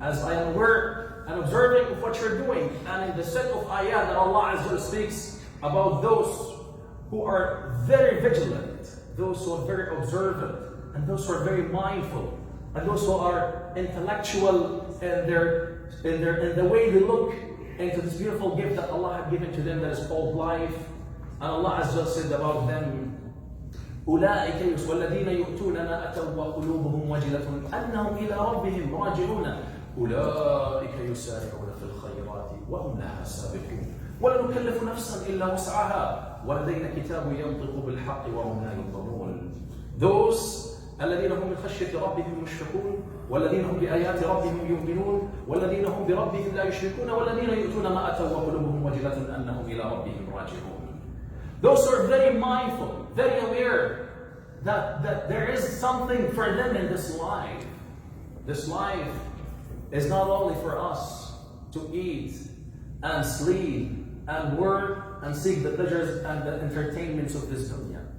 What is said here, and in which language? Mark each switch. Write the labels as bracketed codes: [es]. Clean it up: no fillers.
[en] As I am aware and observing of what you're doing, and in the set of ayat that Allah Azza wa Jal speaks about those who are very vigilant, those who are very observant, and those who are very mindful, and those who are intellectual in the way they look into this beautiful gift that Allah had given to them, that is called life. And Allah Azza wa Jal said about them, [ar] أولئك والذين يؤتون ما أتوا وقلوبهم وجلة أنهم إلى ربهم راجعون أولئك يسارعون في الخيرات وهم لها سابقون ولا نكلف نفسا إلا وسعها ولدينا كتاب ينطق بالحق وهم لا يظلمون. Those الذين هم من خشية ربهم مشفقون والذين هم بآيات ربهم يؤمنون والذين هم بربهم لا يشركون والذين يؤتون ما أتوا وقلوبهم وجلة أنهم إلى ربهم راجعون. [en] Those who are very mindful, very aware that there is something for them in this life. This life is not only for us to eat and sleep and work and seek the pleasures and the entertainments of this dunya.